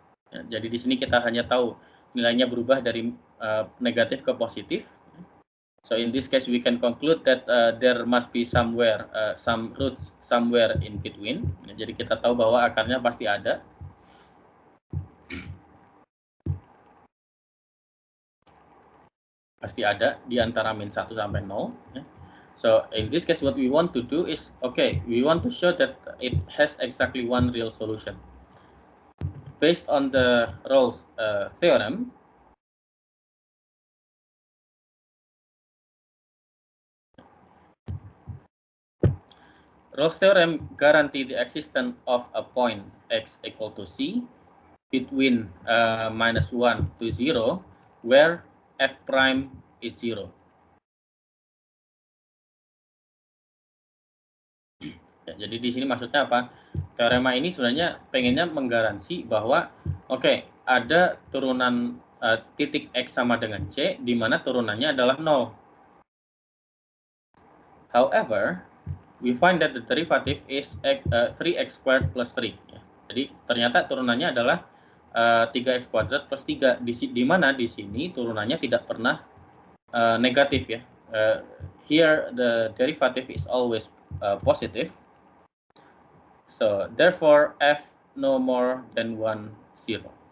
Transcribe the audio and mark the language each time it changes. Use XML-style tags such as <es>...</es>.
<id>Jadi di sini kita hanya tahu nilainya berubah dari negatif ke positif.</id> <en>So in this case, we can conclude that there must be somewhere some roots somewhere in between.</en> <id>Jadi kita tahu bahwa akarnya pasti ada. Pasti ada di antara min 1 sampai 0.</id> <en>So in this case, what we want to do is, okay, we want to show that it has exactly one real solution. Based on the Rolle's theorem, Rolle's theorem guarantee the existence of a point x equal to c between -1 to 0 where f prime is 0.</en> <id>Ya, jadi di sini maksudnya apa? Teorema ini sebenarnya pengennya menggaransi bahwa oke, ada turunan titik x sama dengan c di mana turunannya adalah 0.</id> <en>However, we find that the derivative is 3x squared plus 3.</en> <id>Ya. Jadi ternyata turunannya adalah 3x kuadrat plus 3, di mana di sini turunannya tidak pernah negatif ya.</id> <en>Here the derivative is always positive. So therefore f no more than 1, 0.</en>